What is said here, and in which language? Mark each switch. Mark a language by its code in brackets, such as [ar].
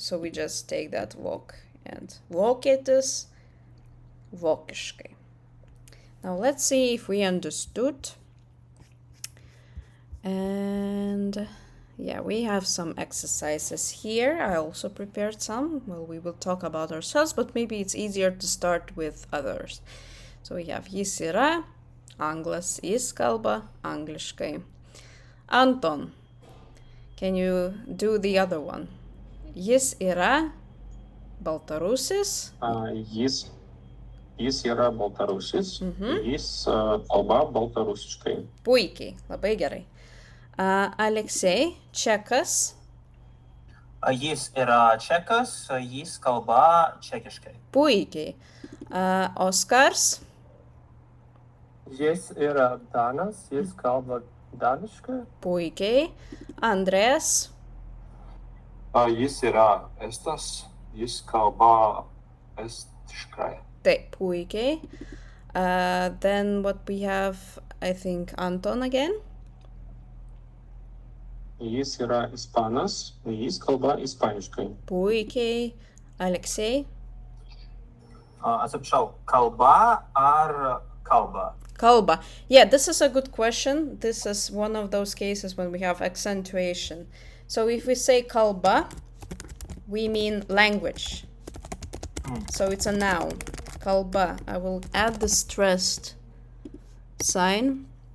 [en] So we just take that vok and vokietis, vokiškai. Now let's see if we understood. And yeah, we have some exercises here. I also prepared some. Well, we will talk about ourselves, but maybe it's easier to start with others. So we have [lt] jis yra, anglas, jis kalba angliškai. [en] Anton, can you do the other one? [lt] Jis yra baltarusis. Jis yra baltarusis. Jis kalba baltarusiškai. Puikiai, labai gerai. Aleksej, čekas. Jis yra čekas, jis kalba čekiškai. Puikiai. Oskars. Jis yra danas, jis kalba daniškai. Puikiai. Andrės. Jis yra estas, jis kalba estiškai. Taip, puikiai. [en] Then what we have, I think, Anton again. [lt] Jis yra ispanas, jis kalba ispaniškai. Puikiai. Aleksej. Atsiprašau, kalba ar kalba? Kalba. [en] Yeah, this is a good question. This is one of those cases when we have accentuation. So if we say kalba, we mean language. So it's a noun. Kalba. I will add the stressed sign.